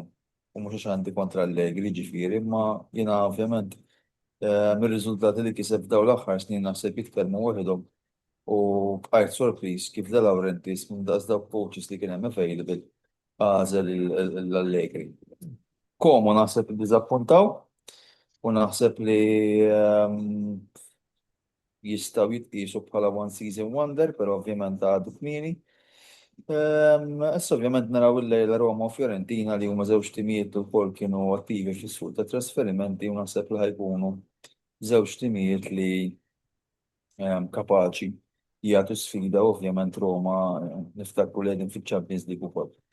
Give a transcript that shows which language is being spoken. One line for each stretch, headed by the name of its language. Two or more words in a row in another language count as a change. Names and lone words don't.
Maltese: U mhux għax għandi kontra Allegri ġifieri, ma jiena ovvjament mir-riżultati li kiseb dawn l-aħħar snin naħseb jitkellmu waħedhom u bqajt sorpriż kif De Laurentiis minn daqs dawk coaches li kien hemm available għażel l-Allegri. Como naħseb iddiżappuntaw u naħseb li jistgħu jitqiesu bħala
English: one season wonder,
Maltese: però ovvjament għadu kmieni. Issa ovvjament naraw il-lejla Roma u Fiorentina li huma żewġ timijiet ukoll kienu attivi fis-suq ta' trasferimenti u naħseb li ħajkunu żewġ timijiet li kapaċi jagħtu sfida ovvjament Roma niftakru li qegħdin fiċ-Champions League ukoll.